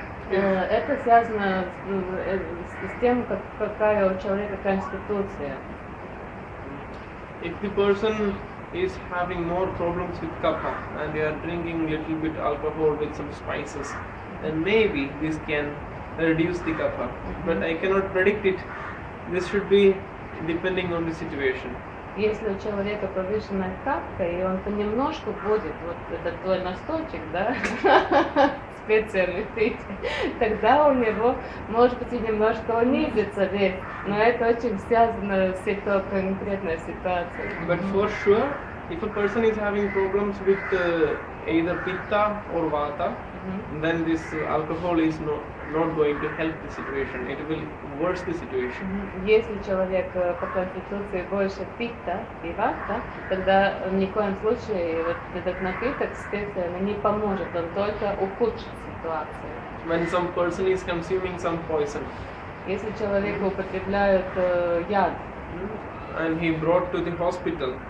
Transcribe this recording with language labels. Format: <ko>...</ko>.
<ru>Это связано с тем, какая у человека конституция.</ru> <en>If the person is having more problems with kapha and they are drinking little bit alcohol with some spices, then maybe this can reduce the kapha. But I cannot predict it. This should be depending on the situation.</en> <ru>Если у человека повышенная капка, и он понемножку будет, вот этот твой настойчик, да, специальный пить, тогда у него, может быть, и немножко унизится вес, но это очень связано с этой конкретной ситуацией.</ru> <en>But for sure, if a person is having problems with either pitta or vata, then this alcohol is not going to help the situation. It will worsen the situation.</en> <ru>Если человек по конституции больше питта и вата, тогда ни в коем случае вот этот напиток специально не поможет, он только ухудшит ситуацию.</ru> <en>When some person is consuming some poison,</en> <ru>если человек употребляет яд,</ru> <en>and he brought to the hospital,</en>